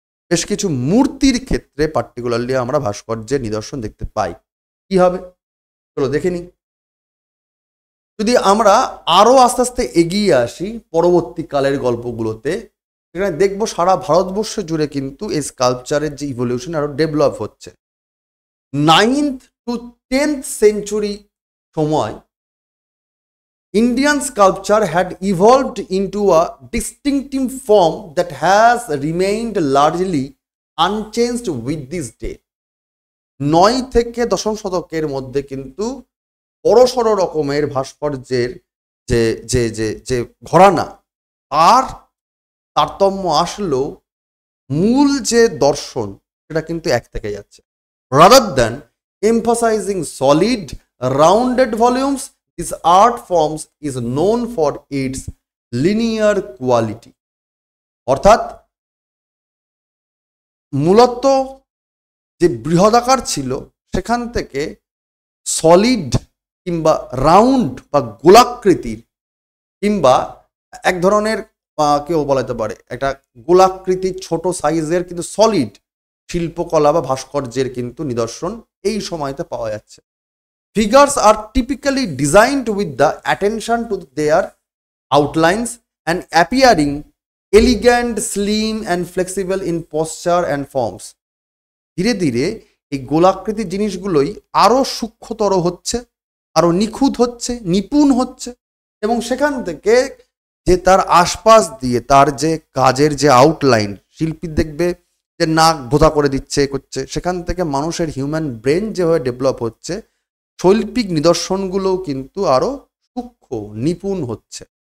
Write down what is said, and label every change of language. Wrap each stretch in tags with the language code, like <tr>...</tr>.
<bn>বেশ কিছু মূর্তির ক্ষেত্রে পার্টিকুলারলি আমরা ভাস্কর্যের নিদর্শন দেখতে পাই। কি হবে চলো দেখে নিই। যদি আমরা আরো আস্তে আস্তে এগিয়ে আসি পরবর্তীকালের গল্পগুলোতে, সেখানে দেখবো সারা ভারতবর্ষ জুড়ে কিন্তু এই স্কাল্পচারের যে ইভলিউশন আরো ডেভেলপ হচ্ছে।</bn> <en>9th to 10th century সময় Indian sculpture had evolved into a distinctive form that has remained largely unchanged with this day।</en> <bn>9 থেকে 10ম শতকের মধ্যে কিন্তু বড়সড় রকমের ভাস্কর্যের যে যে যে যে ঘরানা আর তারতম্য আসলেও মূল যে দর্শন সেটা কিন্তু এক থেকে যাচ্ছে।</bn> <en>Rather than emphasizing solid rounded volumes, this art forms is known for its linear quality।</en> <bn>অর্থাৎ মূলত যে বৃহদাকার ছিল সেখান থেকে সলিড কিংবা রাউন্ড বা গোলাকৃতির, কিংবা এক ধরনের কেউ বলাতে পারে একটা গোলাকৃতির ছোট সাইজের কিন্তু সলিড শিল্পকলা বা ভাস্কর্যের কিন্তু নিদর্শন এই সময়তে পাওয়া যাচ্ছে।</bn> <en>Figures are typically designed with the attention to their outlines and appearing elegant, slim and flexible in posture and forms।</en> <bn>ধীরে ধীরে এই গোলাকৃতির জিনিসগুলোই আরো সূক্ষ্মতর হচ্ছে, আরো নিখুঁত হচ্ছে, নিপুণ হচ্ছে, এবং সেখান থেকে যে তার আশপাশ দিয়ে তার যে কাজের যে আউটলাইন, শিল্পী দেখবে যে নাক ভোঁতা করে দিচ্ছে, করছে, সেখান থেকে মানুষের হিউম্যান ব্রেন যেভাবে ডেভেলপ হচ্ছে, শৈল্পিক নিদর্শনগুলোও কিন্তু আরো সূক্ষ্ম, নিপুণ হচ্ছে।</bn>